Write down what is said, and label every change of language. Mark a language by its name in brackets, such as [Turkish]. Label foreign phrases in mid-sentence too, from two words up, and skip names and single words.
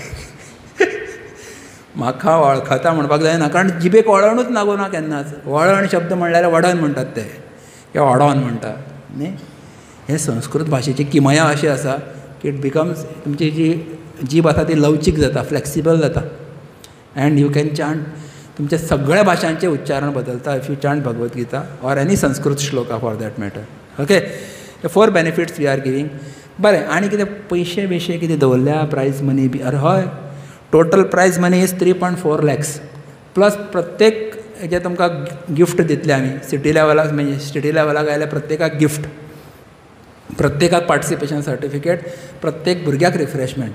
[Konkani] म्हाका वळखता म्हणपाक जायना, कारण जिबेक वळणूच लागूं ना केन्नाच. वळण शब्द म्हणल्यार वडन म्हणटात ते, किंवा वडोन म्हणटा न्ही. हे संस्कृत भाशेची किमया अशी आसा की [English] it becomes, [Konkani] तुमची जी जीब आसा ती लवचीक जाता, फ्लेक्सिबल जाता. [English] and you can chant. [Konkani] तुमच्या सगळ्या भाशांचें उच्चारण बदलता [English] if you chant भगवत गीता or any Sanskrit shloka for that matter. [Konkani] ओके, हे 4 [English] benefits we are giving. [Konkani] बरें, आनी कितें पयशे बिशे कितें दवरल्या, [English] prize money [Konkani] बी. अरे हय, [English] total prize money is 3.4 lakhs. [Konkani] प्लस प्रत्येक हेजे तुमकां गिफ्ट दितले आमी. सिटी लेवलाक म्हणजे सिटी लेवलाक आयल्यार प्रत्येकाक गिफ्ट, प्रत्येकाक [English] participation certificate, [Konkani] प्रत्येक भुरग्याक रिफ्रेशमेंट.